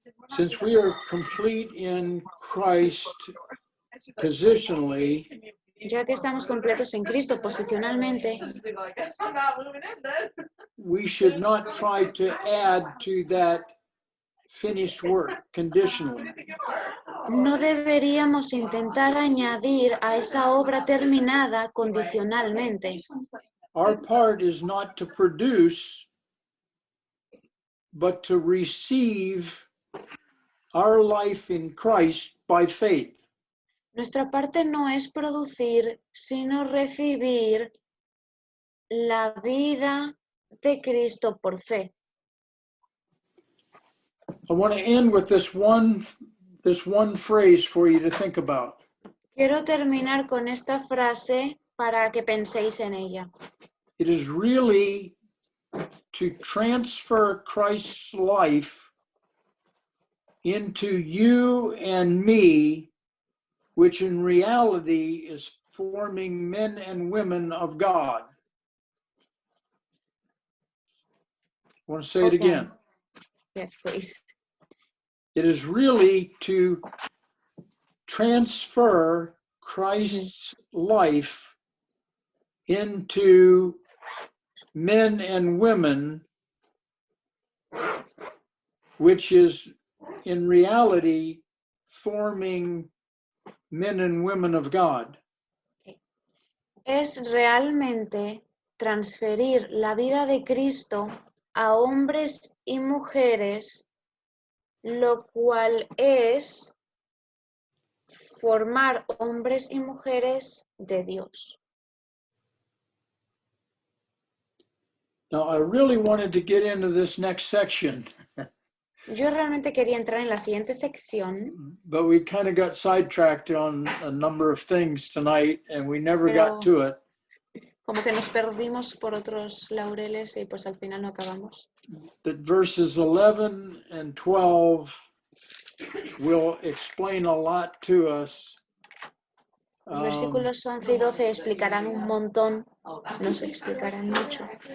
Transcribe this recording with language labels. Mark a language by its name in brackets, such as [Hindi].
[English] Since we are complete in Christ positionally, [Spanish] Ya que estamos completos en Cristo posicionalmente, [English] we should not try to add to that finished work conditionally. [Spanish] No deberíamos intentar añadir a esa obra terminada condicionalmente. [English] Our part is not to produce, but to receive our life in Christ by faith. [Spanish] Nuestra parte no es producir, sino recibir la vida de Cristo por fe. [English] I want to end with this one phrase for you to think about. [Spanish] Quiero terminar con esta frase para que penséis en ella. [English] It is really to transfer Christ's life into you and me, which in reality is forming men and women of God. I want to say it Okay. again. Yes, please. It is really to transfer Christ's life into men and women, which is in reality forming men and women of God. [Spanish] Es realmente transferir la vida de Cristo a hombres y mujeres, lo cual es formar hombres y mujeres de Dios. [English] Now, I really wanted to get into this next section, [Spanish] Yo realmente quería entrar en la siguiente sección, [English] but we kind of got sidetracked on a number of things tonight, and we never got to it. [Spanish] como que nos perdimos por otros laureles y pues al final no acabamos. [English] But verses 11 and 12 will explain a lot to us. [Spanish] Los versículos 11 y 12 explicarán un montón, nos explicarán mucho.